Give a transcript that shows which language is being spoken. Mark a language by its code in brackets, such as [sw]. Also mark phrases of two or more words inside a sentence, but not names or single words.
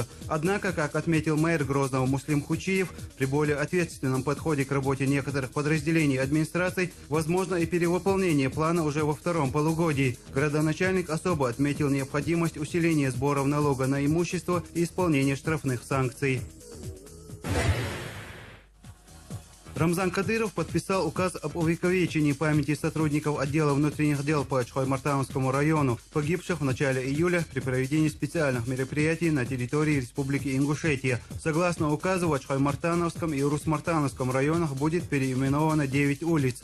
[ru] Однако, как отметил мэр Грозного Муслим Хучиев, при более ответственном подходе к работе некоторых подразделений администраций возможно и перевыполнение плана уже во втором полугодии. Градоначальник особо отметил необходимость усиления сборов налога на имущество и исполнения штрафных санкций. Рамзан Кадыров подписал указ об увековечении памяти сотрудников отдела внутренних дел по Ачхой-Мартановскому району, погибших в начале июля при проведении специальных мероприятий на территории Республики Ингушетия. Согласно указу, в Ачхой-Мартановском и Урус-Мартановском районах будет переименовано 9 улиц.